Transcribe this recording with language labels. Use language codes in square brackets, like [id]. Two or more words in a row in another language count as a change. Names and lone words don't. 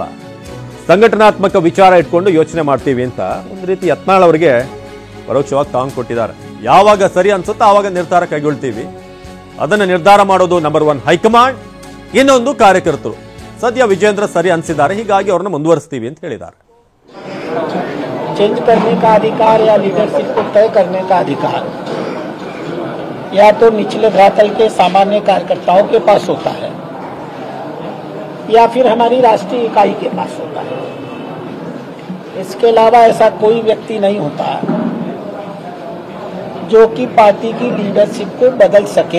[kn] ಸಂಘಟನಾತ್ಮಕ ವಿಚಾರ ಇಟ್ಕೊಂಡು ಯೋಚನೆ ಮಾಡ್ತೀವಿ ಅಂತ ಒಂದು ರೀತಿ ಯತ್ನಾಳ್ ಅವರಿಗೆ ಪರೋಕ್ಷವಾಗಿ ಟಾಂಗ್ ಕೊಟ್ಟಿದ್ದಾರೆ. ಯಾವಾಗ ಸರಿ ಅನ್ಸುತ್ತೋ ಆವಾಗ ನಿರ್ಧಾರ ಕೈಗೊಳ್ತೀವಿ, ಅದನ್ನು ನಿರ್ಧಾರ ಮಾಡೋದು ನಂಬರ್ 1 ಹೈಕಮಾಂಡ್, ಇನ್ನೊಂದು ಕಾರ್ಯಕರ್ತರು. ಸದ್ಯ ವಿಜೇಂದ್ರ ಸರಿ ಅನ್ಸಿದ್ದಾರೆ, ಹೀಗಾಗಿ ಅವ್ರನ್ನ ಮುಂದುವರಿಸ್ತೀವಿ ಅಂತ ಹೇಳಿದ್ದಾರೆ. [hi] चेंज करने का अधिकार या लीडरशिप को तय करने का अधिकार या तो निचले धरातल के सामान्य कार्यकर्ताओं के पास होता है या फिर हमारी राष्ट्रीय इकाई के पास होता है. इसके अलावा ऐसा कोई व्यक्ति नहीं होता जो कि पार्टी की लीडरशिप को बदल सके.